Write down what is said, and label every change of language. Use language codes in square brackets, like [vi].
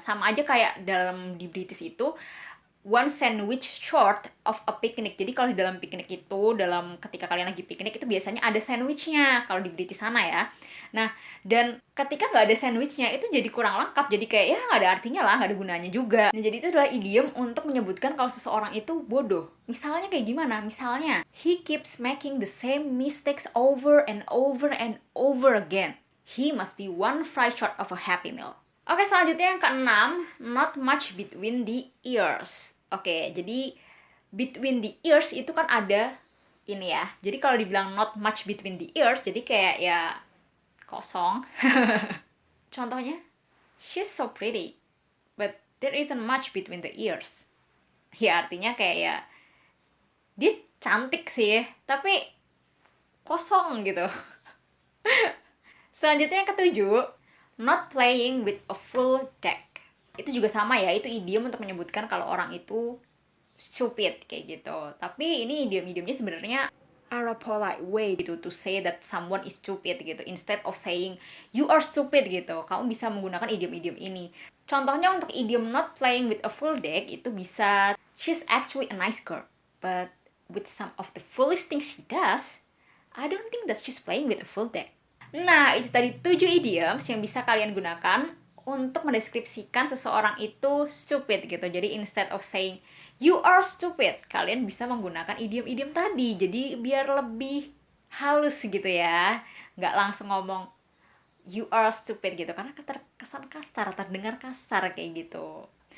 [id] Sama aja kayak dalam di British itu one sandwich short of a picnic. Jadi kalau di dalam piknik itu, ketika kalian lagi piknik itu biasanya ada sandwichnya kalau di British sana ya. Nah, dan ketika nggak ada sandwichnya itu jadi kurang lengkap. Jadi kayak ya nggak ada artinya lah, nggak ada gunanya juga. Nah, jadi itu adalah idiom untuk menyebutkan kalau seseorang itu bodoh. Misalnya kayak gimana? [en] Misalnya, he keeps making the same mistakes over and over and over again. He must be one fry short of a happy meal. Oke, selanjutnya yang keenam, not much between the ears. [id] Oke, jadi between the ears itu kan ada ini ya. Jadi kalau dibilang not much between the ears, jadi kayak ya kosong. [en] Contohnya, she's so pretty, but there isn't much between the ears. [id] Ya artinya kayak ya, dia cantik sih, tapi kosong gitu. [en] Selanjutnya yang ketujuh, not playing with a full deck. [id] Itu juga sama ya, itu idiom untuk menyebutkan kalau orang itu stupid kayak gitu. [en] Tapi ini idiom-idiomnya sebenarnya are a polite way gitu to say that someone is stupid gitu. [id] Instead of saying you are stupid gitu, kamu bisa menggunakan idiom-idiom ini. [en] Contohnya untuk idiom not playing with a full deck itu bisa she's actually a nice girl, but with some of the foolish things she does, I don't think that she's playing with a full deck. [id] Nah, itu tadi 7 idioms yang bisa kalian gunakan untuk mendeskripsikan seseorang itu stupid gitu. Jadi instead of saying you are stupid, kalian bisa menggunakan idiom-idiom tadi. Jadi biar lebih halus gitu ya. Nggak langsung ngomong you are stupid gitu, karena terkesan kasar, terdengar kasar kayak gitu.